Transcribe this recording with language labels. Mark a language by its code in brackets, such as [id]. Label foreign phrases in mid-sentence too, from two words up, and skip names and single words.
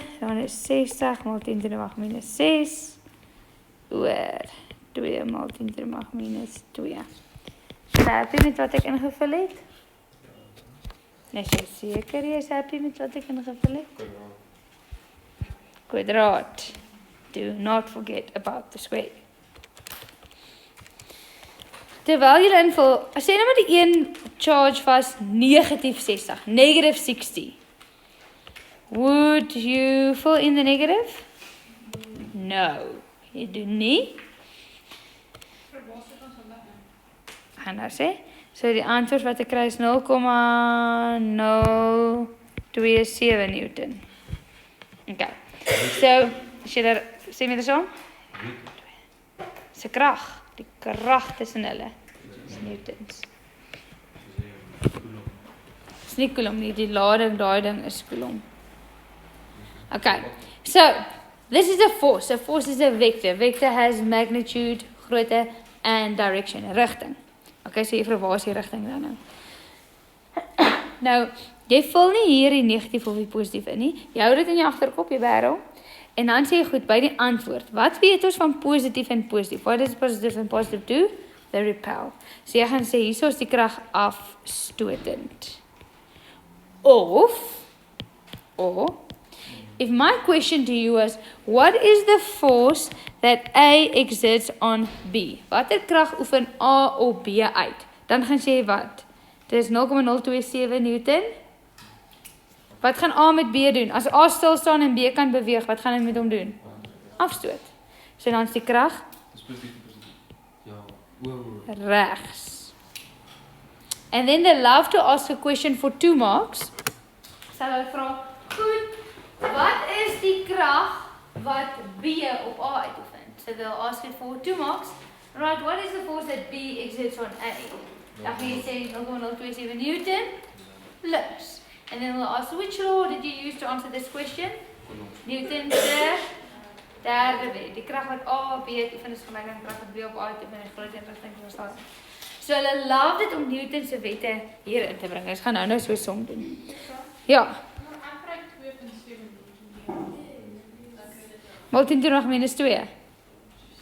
[af] Dan is 60 maal 10 to die mag minus 6 oor 2 maal 10 to die mag minus 2. Happy met wat ek ingevul het? Is jy seker jy is happy met wat ek ingevul het? Kwadraat. [en] Do not forget about the square. [af] Terwyl jy invul, as jy nou maar die een charge was negatief 60, [en] negative 60. Would you fill in the negative? No, [af] jy doen nie. Gaan nou sê, so die antwoord wat ek kry is 0,027 Newton. Okay, so, as jy daar, sê my dit so? Sy krag, die krag tussen hulle, is Newtons. Is nie coulomb nie, die lading, daai ding is coulomb. [en] Okay, so, this is a force. A force is a vector. Vector has magnitude, grootte, and direction, [af] rigting. Okay, so jy vir waar is die rigting dan nou? Nou, jy vul nie hier die negatief of die positief in nie. Jy hou dit in jou agterkop, jy barrel. En dan sê jy goed, by die antwoord. Wat weet ons van positief en positief? [en] What does positive and positive do? They repel. [af] So jy gaan sê, hier is die krag afstotend. [en] Or, if my question to you was, what is the force that A exerts on B? [af] Watter krag oefen A op B uit? Dan gaan sê wat? Dit is 0,027 Newton. Wat gaan A met B doen? As A stil staan en B kan beweeg, wat gaan hy met hom doen? Afstoot. So dan is die krag regs. [en] And then they love to ask a question for 2 marks. [af] So hulle vra, goed, wat is die krag wat B op A uitoefen? [en] So they'll ask it for 2 marks. Right, what is the force that B exerts on A? [af] Dan gaan jy sê 0,027 Newton plus. [en] And then we'll ask, which law did you use to answer this question? [af] Newton's derde wet. Die krag wat A op B uitoefen is gelyk aan die krag wat B op A uitoefen en groot en rigting verstaan. So hulle love dit om Newton se wette hier in te bring. Ons gaan nou so som doen. Ja. Maal 10 to die mag minus 2.